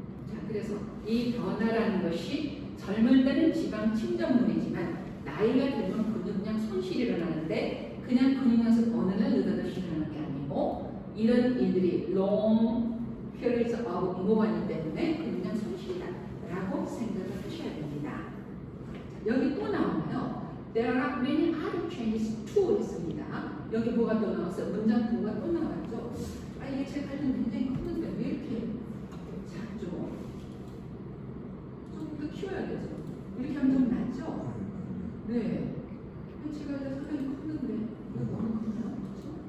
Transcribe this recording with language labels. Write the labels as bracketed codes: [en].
[ko] 자, 그래서 이 변화라는 것이 젊을 때는 지방 침전물이지만 나이가 들면 근육량 손실이 일어나는데 그냥 근육량에서 어느 날 느닷없이 일어나는 게 아니고 이런 일들이 [en] long periods of immobility [ko] 때문에 근육량 손실이다 라고 생각을 하셔야 됩니다. 여기 또 나오나요? [en] There are many other changes too 있습니다. [ko] 여기 뭐가 또 나왔어요? 문장 부호가 또 나왔죠? 아, 이게 제 발은 굉장히 컸는데 왜 이렇게 작죠? 좀 더 키워야겠죠? 이렇게 하면 좀 낫죠? 네. 제가 상당히 컸는데 왜 너무 크지 않죠?